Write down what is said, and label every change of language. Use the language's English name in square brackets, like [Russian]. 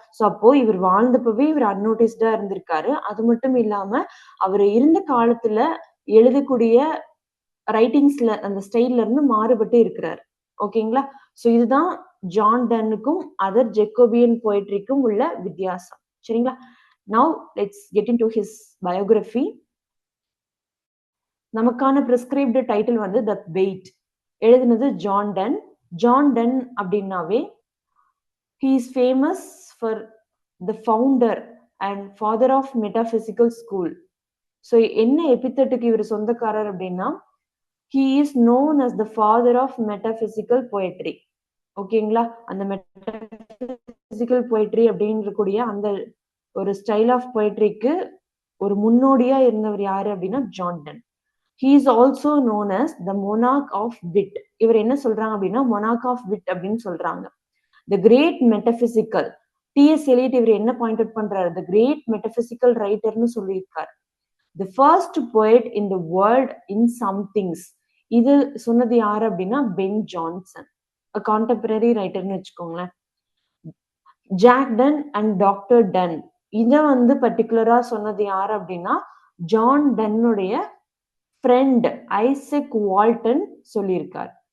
[Tamil] So அப்போ இவர் வாழ்ந்தப்பவே இவர் அன்நோட்டிஸ்டா இருந்திருக்காரு. அது மட்டும் இல்லாம, அவரு இருந்த காலத்துல எழுதக்கூடிய ரைட்டிங்ஸ்ல அந்த ஸ்டைல்ல இருந்து மாறுபட்டு இருக்கிறார். ஓகேங்களா? சோ இதுதான் ஜான் டன்னுக்கும் அதர் ஜெக்கோபியன் போயட்ரிக்கும் உள்ள வித்தியாசம். சரிங்களா? [English] Now let's get into his biography. [Tamil] நமக்கான பிரிஸ்கிரைப்டு டைட்டில் வந்து த வெயிட். எழுதினது ஜான் டன். [English] John Donne அப்படின்னாவே he is famous for the founder and father of metaphysical school. So [Tamil] என்ன எபித்தட்டுக்கு இவர் சொந்தக்காரர் அப்படின்னா, [English] he is known as the father of metaphysical poetry. [Tamil] ஓகேங்களா? அந்த மெட்டபிசிக்கல் போயட்ரி அப்படின்னு கூடிய அந்த ஒரு ஸ்டைல் ஆஃப் போயட்ரிக்கு ஒரு முன்னோடியா இருந்தவர் யாரு அப்படின்னா John ton. [English] He is also known as the monarch of wit. [Tamil] இவர் என்ன சொல்றாங்க அப்படின்னா monarch of wit அப்படின்னு சொல்றாங்க. [English] The great metaphysical. [Tamil] T.S. Eliot இவர் என்ன பாயிண்ட் அவுட் பண்றாரு, [English] the great metaphysical writer [Tamil] ன்னு சொல்லியிருக்காரு. [English] The first poet in the world in some things. [Tamil] இது சொன்னது யாரு அப்படின்னா பென் ஜான்சன், கான்டெம்பரரி ரைட்டர்னு வச்சுக்கோங்களேன். Jack done and doctor ton, இத வந்து பர்டிகுலரா சொன்னது யாரு அப்படின்னா ஜான் டன்னுடைய ஃப்ரெண்ட் ஐசக் வால்டன் சொல்லியிருக்காரு.